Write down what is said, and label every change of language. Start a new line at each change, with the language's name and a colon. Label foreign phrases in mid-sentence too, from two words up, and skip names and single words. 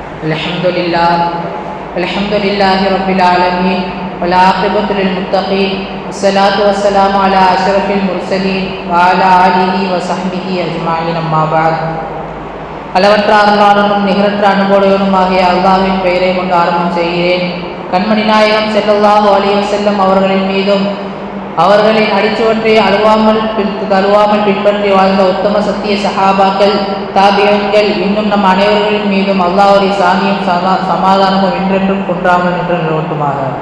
Arabic: الحمد لله رب العالمين والعاقبة للمتقين والصلاة والسلام على أشرف المرسلين وعلى آله وصحبه أجمعين أما بعد.
Tamil: அளவற்ற அருளாளனும் நிகரற்ற அனுபவனுமாகிய அல்லாஹ்வின் பெயரை கொண்டு ஆரம்பம் செய்கிறேன். கண்மணி நாயகம்
Arabic: صلى الله عليه وسلم
Tamil: அவர்களின் மீதும் அவர்களின் அடிச்சுவற்றை தழுவாமல் பின்பற்றி வாழ்ந்த உத்தம சத்திய சஹாபாக்கள், தாபியன்கள், இன்னும் நம் அனைவர்களின் மீதும் அல்லாஹ்வுடைய சாந்தியும் சமாதானமும் என்றென்றும் குன்றாமல் நின்று நிலவட்டுமாக.